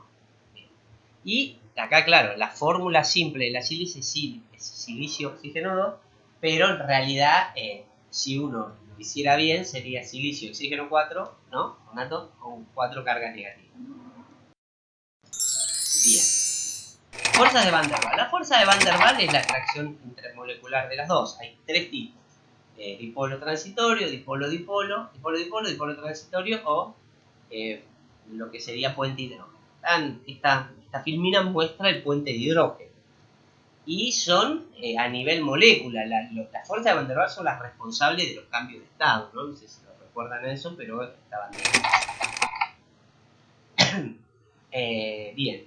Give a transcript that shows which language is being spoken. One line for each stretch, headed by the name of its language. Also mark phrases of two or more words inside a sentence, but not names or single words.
Spanish: Y acá, claro, la fórmula simple de la sílice es silicio oxígeno 2, pero en realidad, si uno lo hiciera bien, sería silicio oxígeno 4, ¿no? Un átomo con 4 cargas negativas. Bien. Fuerzas de Van der Waals. La fuerza de Van der Waals es la atracción intermolecular de las dos. Hay tres tipos. Dipolo transitorio, dipolo-dipolo, dipolo-dipolo, dipolo transitorio o lo que sería puente hidrógeno. Esta filmina muestra el puente de hidrógeno. Y son a nivel molécula. Las fuerzas de Van der Waals son las responsables de los cambios de estado, ¿no? No sé si lo recuerdan eso, pero estaban bien.